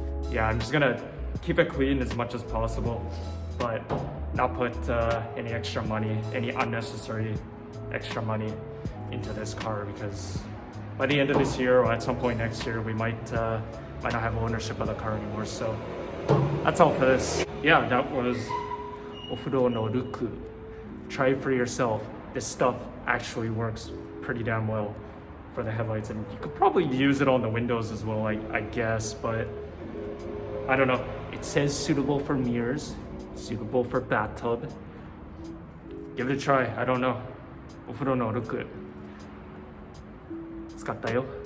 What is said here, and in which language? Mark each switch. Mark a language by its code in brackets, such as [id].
[en] Yeah, I'm just gonna keep it clean as much as possible, but not put any extra money, any unnecessary extra money into this car, because by the end of this year or at some point next year we might not have ownership of the car anymore. So that's all for this. Yeah, that was お風呂のルック. Try it for yourself. This stuff actually works pretty damn well for the headlights, and you could probably use it on the windows as well, I guess, but I don't know. It says suitable for mirrors, suitable for bathtub. Give it a try. I don't know. [ja] お風呂のルック使ったよ。